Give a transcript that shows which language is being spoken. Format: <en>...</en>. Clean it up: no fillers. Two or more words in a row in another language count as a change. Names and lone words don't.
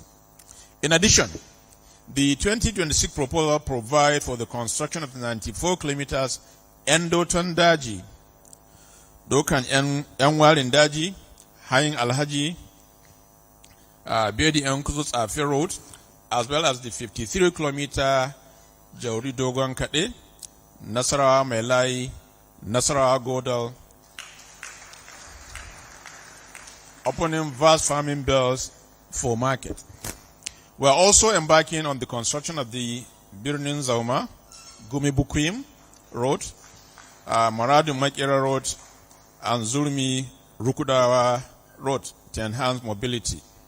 <en>In addition, the 2026 proposal provides for the construction of 94 kilometers Endoton Daji, Dokan Enwal in Daji, Haing Alhaji, Bedi Enkuzus Afe Road, as well as the 53-kilometer Jauri Dogon Kade, Nasarawa Melai, Nasarawa Godal, opening vast farming belts for market. We are also embarking on the construction of the Birnin Zauma, Gumi Bukwim Road, Maradu Makera Road, and Zurmi Rukudawa Road to enhance mobility.</en>